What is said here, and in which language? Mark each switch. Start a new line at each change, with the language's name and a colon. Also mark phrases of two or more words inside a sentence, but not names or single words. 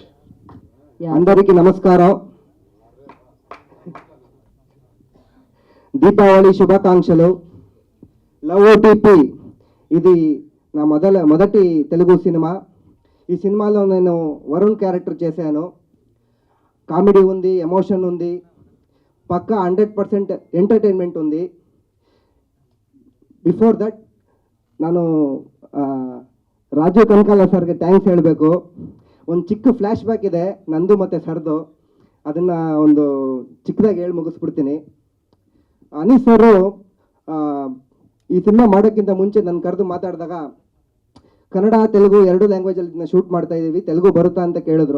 Telugu: అందరికీ నమస్కారం. దీపావళి శుభాకాంక్షలు. లవ్ ఓటీపీ ఇది నా మొదటి తెలుగు సినిమా. ఈ సినిమాలో నేను వరుణ్ క్యారెక్టర్ చేశాను. కామెడీ ఉంది, ఎమోషన్ ఉంది, పక్కా 100% ಎಂಟರ್ಟೈನ್ಮೆಂಟ್ ఉంది.
English: before that
Kannada: ನಾನು ರಾಜು ಕನಕಾಲ ಸರ್ಗೆ ಥ್ಯಾಂಕ್ಸ್ ಹೇಳಬೇಕು. ಒಂದು ಚಿಕ್ಕ
English: flash back
Kannada: ಇದೆ ನಂದು ಮತ್ತು ಸರ್ದು, ಅದನ್ನು ಒಂದು ಚಿಕ್ಕದಾಗಿ ಹೇಳಿ ಮುಗಿಸ್ಬಿಡ್ತೀನಿ. ಅನೀಸ್ ಸರು ಈ ಸಿನಿಮಾ ಮಾಡೋಕ್ಕಿಂತ ಮುಂಚೆ ನನ್ನ ಕರೆದು ಮಾತಾಡಿದಾಗ ಕನ್ನಡ ತೆಲುಗು 2 ಲ್ಯಾಂಗ್ವೇಜಲ್ಲಿ ಶೂಟ್ ಮಾಡ್ತಾ ಇದ್ದೀವಿ, ತೆಲುಗು ಬರುತ್ತಾ ಅಂತ ಕೇಳಿದ್ರು.